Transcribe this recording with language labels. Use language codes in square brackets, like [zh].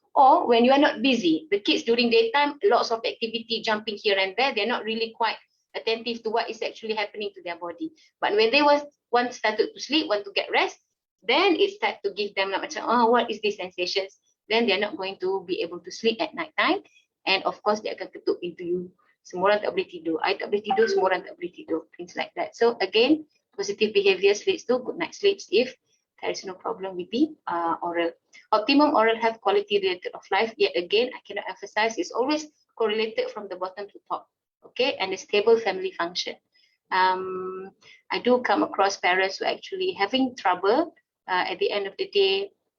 [en] Or when you are not busy, the kids during daytime, lots of activity jumping here and there, they're not really quite attentive to what is actually happening to their body. But when they want started to sleep, want to get rest, then it starts to give them like macam, what is these sensations? Then they're not going to be able to sleep at night time. And of course, [ms] dia akan ketuk pintu you. Semua orang tak boleh tidur. I tak boleh tidur, semua orang tak boleh tidur. [en] Things like that. So again, positive behaviors leads to good night sleeps if there is no problem with the oral. Optimum oral health quality related of life, yet again, I cannot emphasize, is always correlated from the bottom to top. Okay, and a stable family function. I do come across parents who are actually having trouble at the end of the day.